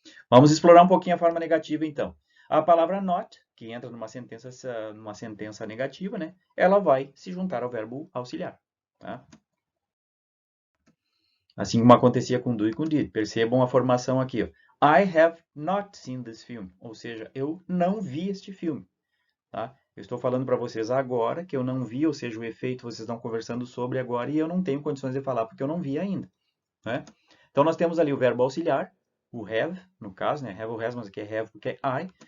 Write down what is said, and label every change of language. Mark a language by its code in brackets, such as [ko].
[pt] Vamos explorar um pouquinho a forma negativa, então. A palavra not, que entra numa sentença negativa, né? Ela vai se juntar ao verbo auxiliar. Tá? Assim como acontecia com do e com did. Percebam a formação aqui. Ó. [en] I have not seen this film. [pt] Ou seja, eu não vi este filme. Tá? Eu estou falando para vocês agora que eu não vi, ou seja, o efeito vocês estão conversando sobre agora e eu não tenho condições de falar porque eu não vi ainda. Né? Então, nós temos ali o verbo auxiliar, o have, no caso, né? Have ou has, mas aqui é have porque é I.